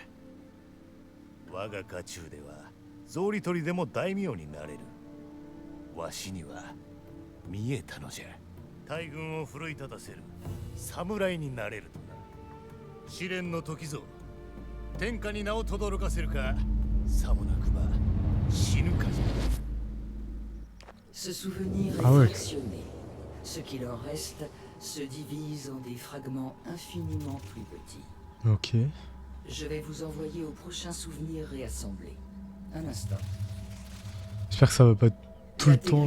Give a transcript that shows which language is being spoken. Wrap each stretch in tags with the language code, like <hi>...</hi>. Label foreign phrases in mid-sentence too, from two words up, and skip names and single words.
<ja>我が家中では草履取りでも大名になれる。わしには見えたのじゃ。大軍を奮い立たせる侍になれるとな。試練の時ぞ。天下に名を轟かせるか、さもなくば死ぬかじゃ。</ja> <fr>Ce souvenir est Ah ouais. fractionné. Ce qu'il en reste se divise en des fragments infiniment plus petits. Ok. Je vais vous envoyer au prochain souvenir réassemblé. Un instant. J'espère que ça va pas tout le temps</fr>